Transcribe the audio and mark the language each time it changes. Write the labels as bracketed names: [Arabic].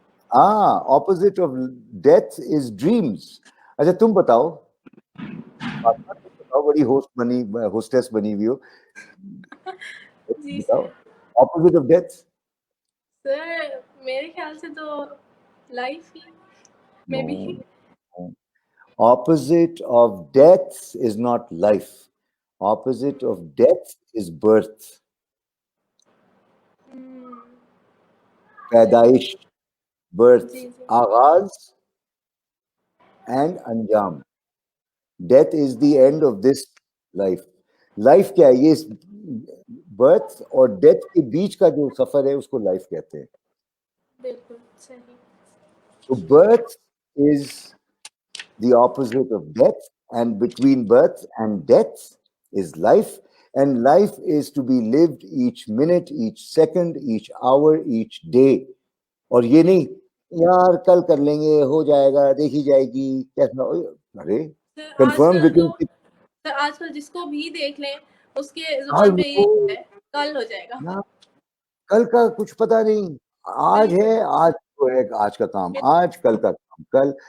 [English] ہاں, opposite of death is dreams. [Urdu] اچھا تم بتاؤ فاطمہ, تم بتاؤ, بڑی ہوسٹس بنی ہوئی ہو, بتاؤ [English] Opposite of death. [Urdu] سر میرے خیال سے تو لائف ہی میں بھی. [English] Opposite of death is not life. Opposite of death is birth. [Urdu] پیدائش, birth, آغاز and انجام. [English] Death is the end of this life. [Urdu] Life کیا ہے؟ یہ برتھ اور ڈیتھ کے بیچ کا جو سفر ہے اس کو لائف کہتے ہیں. بالکل صحیح. [English] So birth is the opposite of death, and between birth and death is life, and life is to be lived each minute, each second, each hour, each day. [Urdu] اور یہ نہیں یار کل کر لیں گے, ہو جائے گا, دیکھی جائے گی, کیسا, ارے کنفرم سر آج کل جس کو بھی دیکھ لیں اس کے زبان پہ یہ ہے کل ہو جائے گا. کل کا کچھ پتا نہیں, آج ہے, آج تو ہے, آج کا کام آج, کل کا کام کل.